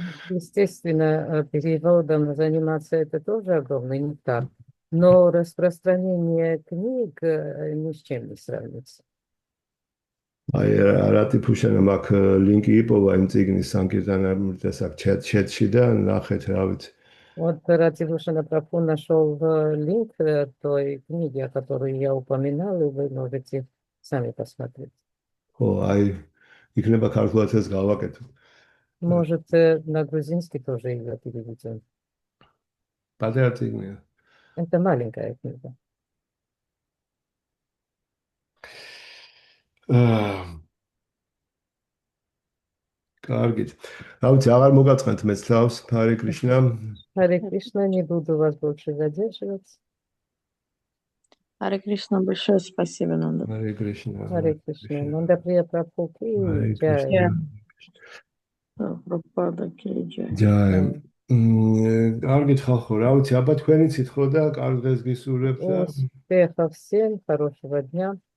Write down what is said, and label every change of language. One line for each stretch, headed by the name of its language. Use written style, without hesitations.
Russian: Естественно, переводом заниматься это тоже огромный нектар, но распространение книг ни с чем не сравнится.
Georgian: აი, რატიფუშანა მაგ ლინკი იპოვა იმ ციგნის სანკირტანას აქ ჩატში და ნახეთ, რა ვიცი.
Russian: Вот Ративушина Прабху нашел линк той книги, о которой я упоминал, и вы можете сами посмотреть.
Georgian: ხო, აი, იქნება ქართულადაც გავაკეთო.
Russian: Может, на грузинский тоже ее переведем.
Georgian: პატარა ციგნია.
Russian: Это маленькая книга.
Georgian: კარგით. რა ვიცი, აღარ მოგაწყენთ მეც თავს, ჰარე კრიშნა.
Russian: Харе Кришна, не буду вас больше задерживать. Харе Кришна, большое спасибо, Нанда.
Georgian: ჰარე კრიშნა.
Russian: Харе Кришна. Нанда Прия Прабху Ки
Georgian: ჰარე
Russian: Джай.
Georgian: კრიშნა.
Russian: Прабхупада Киджай.
Georgian: ჯაი. კარგით ხალხო, რა ვიცი, აბა თქვენიცით ხო და კარგ დღეს გისურვებთ და
Russian: Успехов всем, хорошего дня.